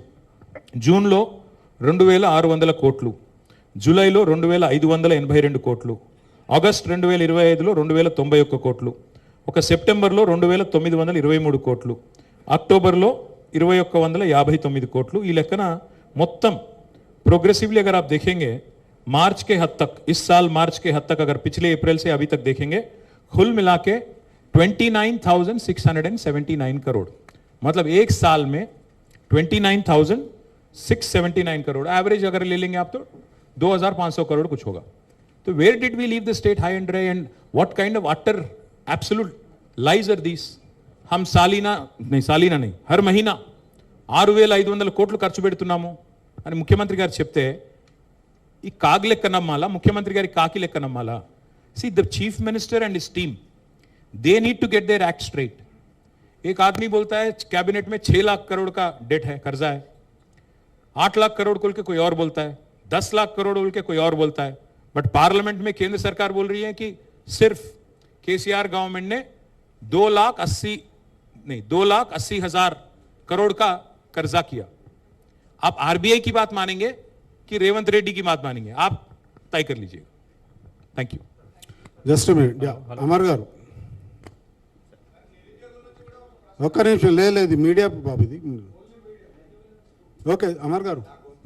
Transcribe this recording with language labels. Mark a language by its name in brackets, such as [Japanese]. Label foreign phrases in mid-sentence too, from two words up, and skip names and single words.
[Telugu] జూన్లో 2600 కోట్లు. జూలైలో 2582 కోట్లు. ఆగస్ట్ 2025లో 2091 కోట్లు. ఒక సెప్టెంబర్లో 2923 కోట్లు. అక్టోబర్లో 2159 కోట్లు. ఈ లెక్కన మొత్తం [Hindi] प्रोग्रेसिवली अगर आप देखेंगे मार्च के हद तक, इस साल मार्च के हद तक, अगर पिछले अप्रैल से अभी तक देखेंगे, कुल मिला के 29,679 करोड़. मतलब एक साल में 29,679 करोड़ एवरेज अगर ले लेंगे आप तो 2,500 करोड़ कुछ होगा. [English] So where did we leave the state high and dry and what kind of utter absolute lies are these? [Hindi] हम सालिना नहीं, हर महीना [Telugu] 6,500 కోట్లు ఖర్చు పెడుతున్నాము అని ముఖ్యమంత్రి గారు చెప్తే ఈ కాగ్ లెక్క నమ్మాలా, ముఖ్యమంత్రి గారి కాకి లెక్క నమ్మాలా? [English] See the chief minister and his team they need to get their act straight. [Hindi] एक आदमी बोलता है कैबिनेट में 6 लाख करोड़ का डेट है, कर्जा है, 8 लाख करोड़ बोल के कोई और बोलता है, 10 लाख करोड़ बोल के कोई और बोलता है. बट पार्लियामेंट में केंद्र सरकार बोल रही है कि सिर्फ केसीआर गवर्नमेंट ने 2,80,000 करोड़ का कर्जा किया. आप आरबीआई की बात मानेंगे कि रेवंत रेड्डी की बात मानेंगे? आप तय कर लीजिएगा. [English] thank you. just minute. [Telugu] అమర్ గారు ఒక్క నిమిషం. లేదు మీడియా బాబు ఇది. ఓకే అమర్ గారు.